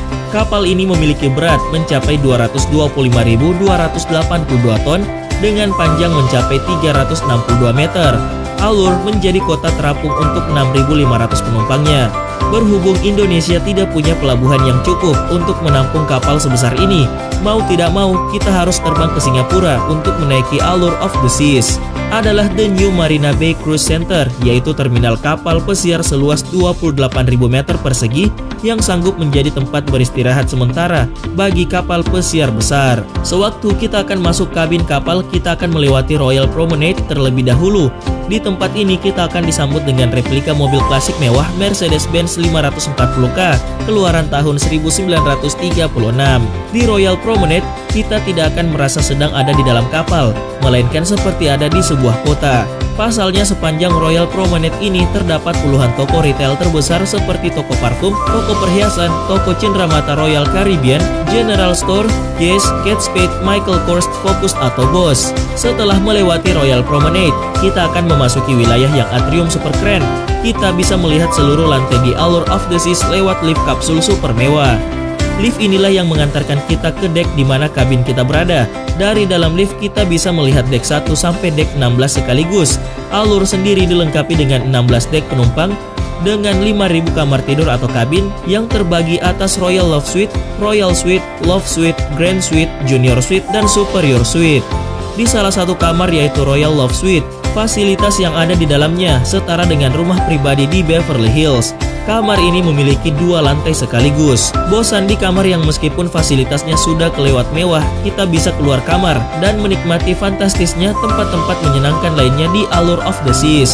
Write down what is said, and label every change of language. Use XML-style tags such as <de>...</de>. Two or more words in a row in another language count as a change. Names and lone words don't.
<id>Kapal ini memiliki berat mencapai 225.282 ton dengan panjang mencapai 362 meter. Allure menjadi kota terapung untuk 6.500 penumpangnya. Berhubung Indonesia tidak punya pelabuhan yang cukup untuk menampung kapal sebesar ini, mau tidak mau kita harus terbang ke Singapura untuk menaiki Allure of the Seas. Adalah The New Marina Bay Cruise Center, yaitu terminal kapal pesiar seluas 28.000 meter persegi yang sanggup menjadi tempat beristirahat sementara bagi kapal pesiar besar. Sewaktu kita akan masuk kabin kapal, kita akan melewati Royal Promenade terlebih dahulu. Di tempat ini kita akan disambut dengan replika mobil klasik mewah Mercedes-Benz 540K keluaran tahun 1936. Di Royal Promenade, kita tidak akan merasa sedang ada di dalam kapal, melainkan seperti ada di sebuah kota. Pasalnya sepanjang Royal Promenade ini terdapat puluhan toko retail terbesar seperti toko parfum, toko perhiasan, toko cenderamata Royal Caribbean, General Store, Guess, Kate Spade, Michael Kors, Focus atau Boss. Setelah melewati Royal Promenade, kita akan memasuki wilayah yang atrium super keren. Kita bisa melihat seluruh lantai di Allure of the Seas lewat lift kapsul super mewah. Lift inilah yang mengantarkan kita ke dek di mana kabin kita berada. Dari dalam lift kita bisa melihat dek 1 sampai dek 16 sekaligus. Allure sendiri dilengkapi dengan 16 dek penumpang dengan 5.000 kamar tidur atau kabin yang terbagi atas Royal Love Suite, Royal Suite, Love Suite, Grand Suite, Junior Suite, dan Superior Suite. Di salah satu kamar yaitu Royal Love Suite, fasilitas yang ada di dalamnya setara dengan rumah pribadi di Beverly Hills. Kamar ini memiliki 2 lantai sekaligus. Bosan di kamar yang meskipun fasilitasnya sudah kelewat mewah, kita bisa keluar kamar dan menikmati fantastisnya tempat-tempat menyenangkan lainnya di Allure of the Seas.</id>